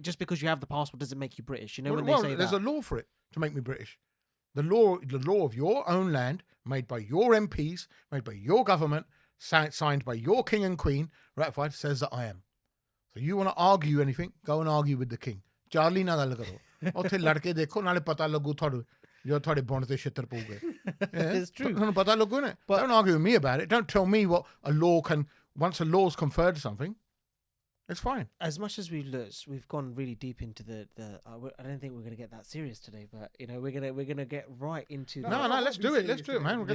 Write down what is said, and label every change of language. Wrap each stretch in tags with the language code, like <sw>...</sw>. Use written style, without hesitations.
<en>Just because you have the passport doesn't make you British. You know when they say there's that. a law for it to make me British. The law of your own land, made by your MPs, made by your government, signed by your king and queen, ratified, says that I am. So you want to argue anything, go and argue with the king.</en> <pa>Charlie na ਗੱਲ ਕਰੋ ਉੱਥੇ ਲੜ ਕੇ ਦੇਖੋ ਨਾਲੇ ਪਤਾ ਲੱਗੂ ਤੁਹਾਨੂੰ ਜੋ ਤੁਹਾਡੇ ਬੌਂਡ ਤੇ ਛਿੱਤਰ ਪਊਗੇ.</pa> <en>It's true.</en> <pa>ਤੁਹਾਨੂੰ ਪਤਾ ਲੱਗੂ ਨਾ.</pa> <en>Don't argue with me about it. Don't tell me what a law can, once a law's conferred something, it's fine. As much as we've gone really deep into the I don't think we're going to get that serious today, but you know we're gonna get right into No, let's do it. Let's do it, man.</en>